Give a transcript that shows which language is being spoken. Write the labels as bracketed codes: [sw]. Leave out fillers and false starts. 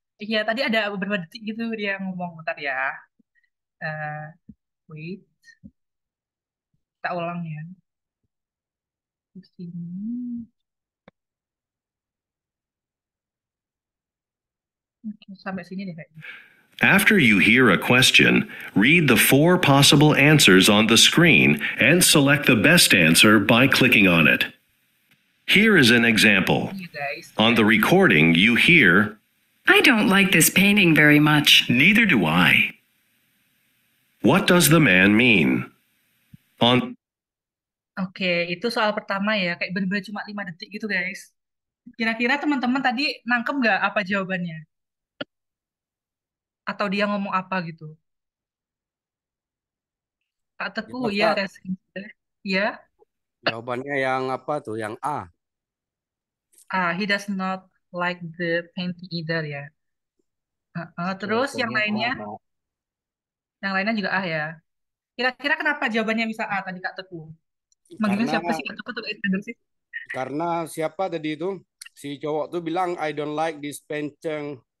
[id] Iya, tadi ada beberapa detik gitu dia ngomong. Bentar ya. Eh, Wait. Kita ulang ya. Di sini. Oke, sampai sini deh kayaknya. [en] After you hear a question, read the 4 possible answers on the screen and select the best answer by clicking on it. Here is an example. On the recording, you hear, I don't like this painting very much. Neither do I. What does the man mean? [id] Oke, itu soal pertama ya. Kayak bener-bener cuma 5 detik gitu, guys. Kira-kira teman-teman tadi nangkep nggak apa jawabannya? Atau dia ngomong apa gitu? Kak Teguh, ya, ya. Jawabannya yang apa tuh? Yang A. [en] He does not like the painting either ya. [id] Terus yang lainnya? Yang lainnya juga A ya. Kira-kira kenapa jawabannya bisa A tadi Kak Teguh? Manggilnya siapa sih Kak Teguh tuh sih? Karena siapa tadi itu? Si cowok tuh bilang [en] I don't like this painting.